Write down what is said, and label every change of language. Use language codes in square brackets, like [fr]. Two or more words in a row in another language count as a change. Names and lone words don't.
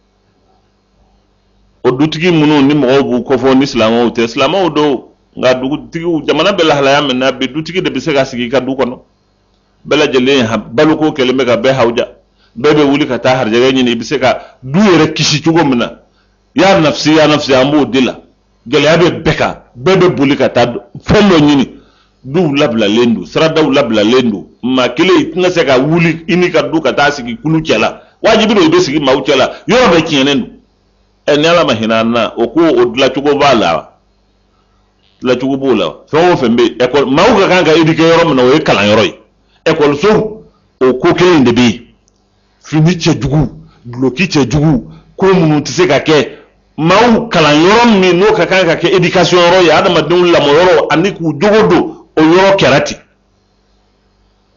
[bm] o dutigi minnu ni mɔgɔw b'u kɔfɔ ni silamɛw tɛ silamɛw don nka dugutigiw jamana bɛ lahalaya min na bi dutigi de bɛ se ka sigi i ka du kɔnɔ bɛɛ lajɛlen baloko kɛlen bɛ ka bɛɛ hawuja bɛɛ bɛ wuli ka taa harijɛgɛ ɲini i bɛ se ka du yɛrɛ kisi cogo min na [ar] يا نفسي [bm] an b'o de la gɛlɛya bɛ bɛɛ kan bɛɛ bɛ boli ka taa fɛn dɔ ɲini duw labilalen don siradaw labilalen don maa kelen i tɛna se ka wuli i ni ka du ka taa sigi kulu cɛ la wajibi don i bɛ sigi maaw cɛ la yɔrɔ bɛɛ tiɲɛnen don ni Ala ma hinɛ an na o ko o dilancogo b'a la dilancogo b'o la fɛn o fɛn bɛ école maaw ka kan ka éduquer yɔrɔ min na o ye kalanyɔrɔ ye école o ko kelen de bɛ yen fini cɛjugu duloki cɛjugu ko minnu tɛ se ka kɛ maaw kalanyɔrɔ min n'o ka kan ka kɛ éducation yɔrɔ ye adamadenw lamɔ yɔrɔ ani k'u jogo don o yɔrɔ kɛra ten